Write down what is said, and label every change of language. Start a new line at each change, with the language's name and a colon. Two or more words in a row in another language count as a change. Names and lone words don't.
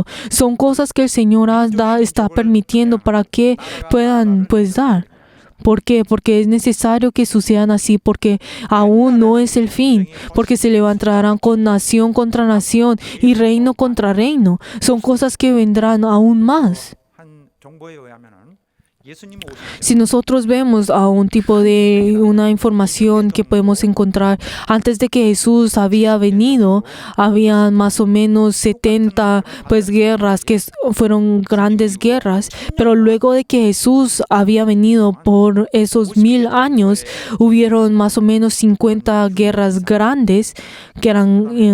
Spanish: Son cosas que el Señor está permitiendo para que puedan dar. ¿Por qué? Porque es necesario que sucedan así, porque aún no es el fin, porque se levantarán con nación contra nación y reino contra reino. Son cosas que vendrán aún más.
Korean: 한 정보에 의하면은 예수님 오실
Spanish: Si nosotros vemos a un tipo de una información que podemos encontrar antes de que Jesús había venido, había más o menos 70 pues guerras que fueron grandes guerras, pero luego de que Jesús había venido por esos 1000 años, hubieron más o menos 50 guerras grandes que eran